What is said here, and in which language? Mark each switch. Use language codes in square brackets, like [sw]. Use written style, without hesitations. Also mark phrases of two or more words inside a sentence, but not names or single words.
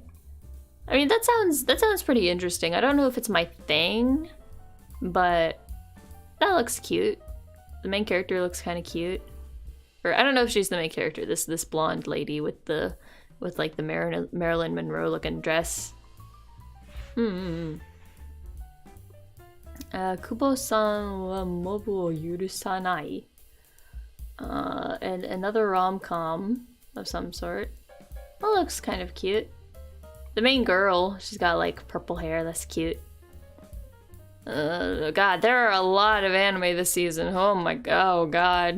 [en] I mean, that sounds pretty interesting. I don't know if it's my thing, but that looks cute. The main character looks kind of cute. Or I don't know if she's the main character. This blonde lady with like the Marilyn Monroe looking dress. Kubo-san wa mobu o yurusanai. And another rom-com of some sort. That looks kind of cute. The main girl, she's got like purple hair. That's cute. God, there are a lot of anime this season. Oh my god. Oh god.